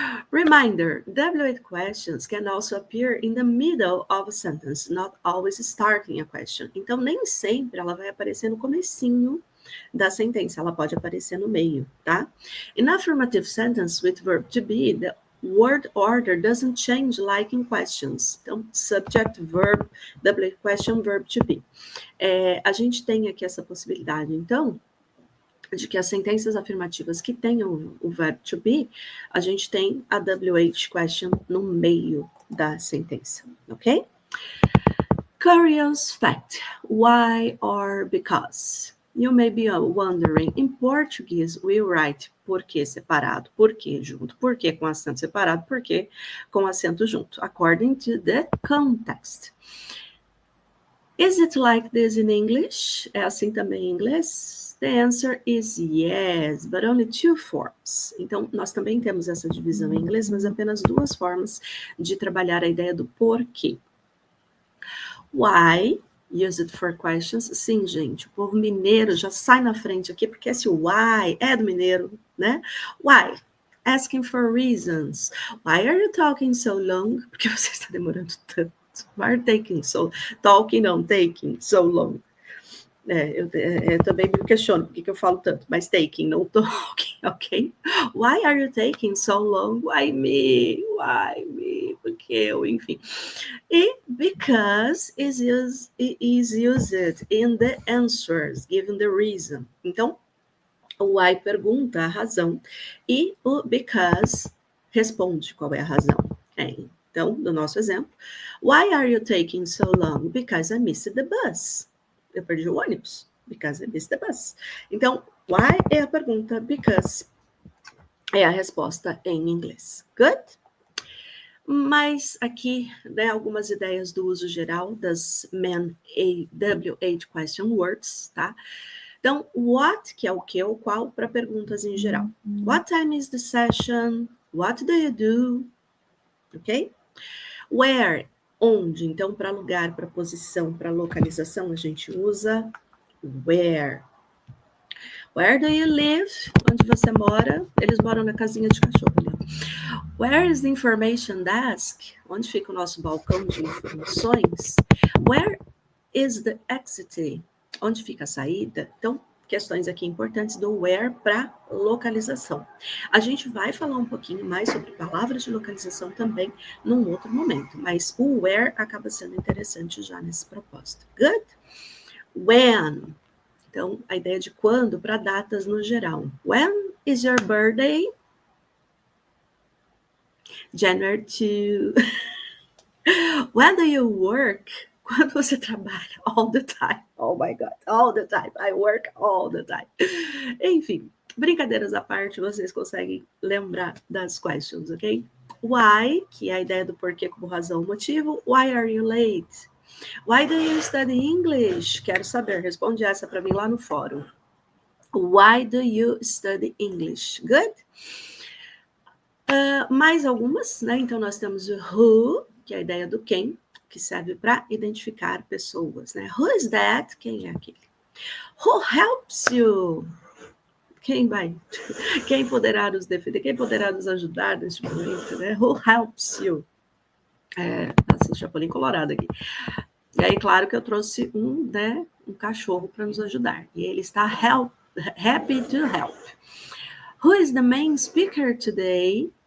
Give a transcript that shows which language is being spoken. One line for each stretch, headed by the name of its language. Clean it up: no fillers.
English: Reminder, WH questions can also appear in the middle of a sentence, not always starting a question.
Portuguese: Então, nem sempre ela vai aparecer no comecinho da sentença, ela pode aparecer no meio, tá?
English: In affirmative sentence with verb to be, the word order doesn't change like in questions. Então, subject, verb, WH question, verb to be.
Portuguese: A gente tem aqui essa possibilidade, então, de que as sentenças afirmativas que tenham o verbo to be, a gente tem a WH question no meio da sentença, ok?
English: Curious fact, why or because? You may be wondering, in Portuguese we write
Portuguese: por que separado, por que junto, por que com acento separado, por que com acento junto,
English: according to the context. Is it like this in English?
Portuguese: É assim também em inglês?
English: The answer is yes, but only two forms.
Portuguese: Então, nós também temos essa divisão em inglês, mas apenas duas formas de trabalhar a ideia do porquê. Why? Use it for questions. Sim, gente, o povo mineiro já sai na frente aqui, porque esse why é do mineiro, né?
English: Why? Asking for reasons. Why are you talking so long?
Portuguese: Porque você está demorando tanto.
English: Why are taking so... Talking, não, taking so long.
Portuguese: Eu também me questiono por que eu falo tanto, mas taking, não talking, ok?
English: Why are you taking so long? Why me? Why me?
Portuguese: Porque eu, enfim.
English: E because is used in the answers, given the reason.
Portuguese: Então, o why pergunta a razão e o because responde qual é a razão. Então, no nosso exemplo,
English: why are you taking so long? Because I missed the bus.
Portuguese: Eu perdi o ônibus,
English: because I missed the bus.
Portuguese: Então, why é a pergunta, because é a resposta em inglês. Good? Mas aqui, né, algumas ideias do uso geral das WH question words, tá? Então, what, que é o que ou qual, para perguntas em geral.
English: What time is the session? What do you do? Ok? Where, onde.
Portuguese: Então, para lugar, para posição, para localização, a gente usa where.
English: Where do you live?
Portuguese: Onde você mora? Eles moram na casinha de cachorro ali.
English: Where is the information desk?
Portuguese: Onde fica o nosso balcão de informações?
English: Where is the exit?
Portuguese: Onde fica a saída? Então, questões aqui importantes do where para localização. A gente vai falar um pouquinho mais sobre palavras de localização também num outro momento, mas o where acaba sendo interessante já nesse propósito.
English: Good? When?
Portuguese: Então, a ideia de quando para datas no geral.
English: When is your birthday? January 2. When do you work?
Portuguese: Quando você trabalha?
English: All the time. Oh my God, all the time. I work all the time.
Portuguese: Enfim, brincadeiras à parte, vocês conseguem lembrar das questions, ok? Why, que é a ideia do porquê como razão, motivo.
English: Why are you late? Why do you study English?
Portuguese: Quero saber, responde essa para mim lá no fórum.
English: Why do you study English? Good?
Portuguese: Mais algumas, né? Então, nós temos o who, que é a ideia do quem, que serve para identificar pessoas, né?
English: Who is that?
Portuguese: Quem é aquele?
English: Who helps you?
Portuguese: Quem poderá nos defender? Quem poderá nos ajudar neste momento, né?
English: Who helps you?
Portuguese: Nossa, o Chapolin colorado aqui. E aí, claro que eu trouxe um cachorro para nos ajudar. E ele está
English: happy to help. Who is the main speaker today?